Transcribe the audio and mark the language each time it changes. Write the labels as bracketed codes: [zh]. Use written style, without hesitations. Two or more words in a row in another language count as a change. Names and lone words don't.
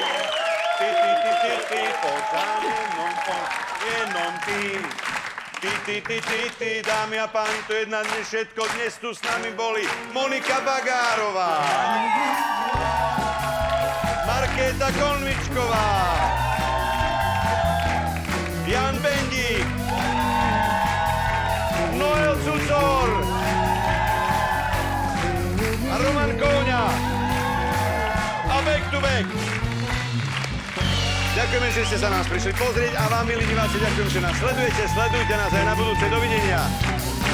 [cs] Pořád jenom ty. [sk] Ty, dámy a páni, to je na dnes všetko. Dnes tu s nami boli Monika Bagárová, Markéta Konvičková, Jan Bendík, Noel Cucor a Roman Kóňa. [en] A back to back. [sk] Ďakujeme, že ste sa nás prišli pozrieť a vám, milí diváci, ďakujem, že nás sledujete. Sledujte nás aj na budúce. Dovidenia.